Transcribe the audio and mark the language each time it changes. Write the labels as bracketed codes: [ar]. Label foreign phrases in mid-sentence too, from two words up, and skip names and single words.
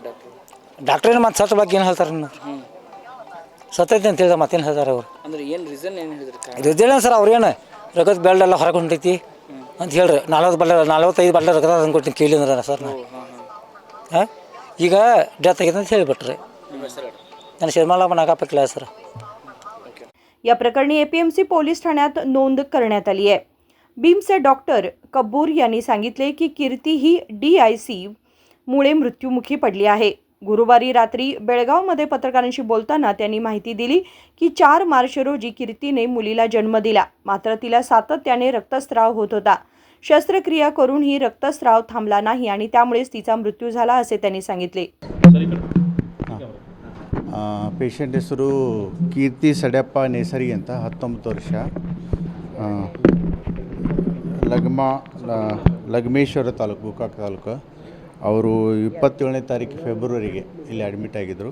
[kn] ಡಾಕ್ಟ್ರ್ ಏನು ಮತ್ತೆ ಸತ್ತ ಬಗ್ಗೆ ಏನು ಹೇಳ್ತಾರೆ ಸತ್ತೈತಿ ಅಂತ ಹೇಳಿದ ಮತ್ತೇನು ಹೇಳ್ತಾರೆ ಅವರು ಅಂದ್ರೆ ಏನು ರೀಸನ್ ಏನು ಹೇಳಿದ್ರಿ ಇದಿಲ್ಲ ಸರ್ ಅವ್ರೇನು ರಗತ್ ಬೆಲ್ಟ್ ಎಲ್ಲ ಹೊರಗೆ ಹೊಂಟೈತಿ ಅಂತ ಹೇಳ್ರಿ 45 ಬಟ್ಲೆ ರಗತ ತಂದು ಕೊಡ್ತೀನಿ ಕೇಳಿ ಅಂದ್ರೆ ಸರ್ ಹಾಂ ಈಗ ಡೆತ್ ಆಗಿದೆ ಅಂತ ಹೇಳಿಬಿಟ್ರಿ ನಾನು ಶರ್ಮಾಲ नागापैकी सर। [mr] या प्रकरणी एपीएमसी पोलीस ठाण्यात नोंद करण्यात आली आहे। बिम्सचे डॉक्टर कबूर यांनी सांगितले की कीर्ती ही DIC मुळे मृत्युमुखी पडली आहे। गुरुवारी रात्री बेळगावमध्ये पत्रकारांशी बोलताना त्यांनी माहिती दिली की 4 मार्च रोजी कीर्तीने मुलीला जन्म दिला, मात्र तिला सातत्याने रक्तस्राव होत होता। शस्त्रक्रिया करूनही रक्तस्राव थांबला नाही आणि त्यामुळेच तिचा मृत्यू झाला असे त्यांनी सांगितले। [kn] ಪೇಷಂಟ್ ಹೆಸರು ಕೀರ್ತಿ ಸಡ್ಯಪ್ಪ ನೇಸರಿ ಅಂತ 19 ವರ್ಷ ಲಗ್ಮೇಶ್ವರ ತಾಲೂಕು ಗೋಕಾಕ್ ತಾಲೂಕು ಅವರು 27ನೇ ತಾರೀಕು ಫೆಬ್ರವರಿಗೆ ಇಲ್ಲಿ ಅಡ್ಮಿಟ್ ಆಗಿದ್ದರು।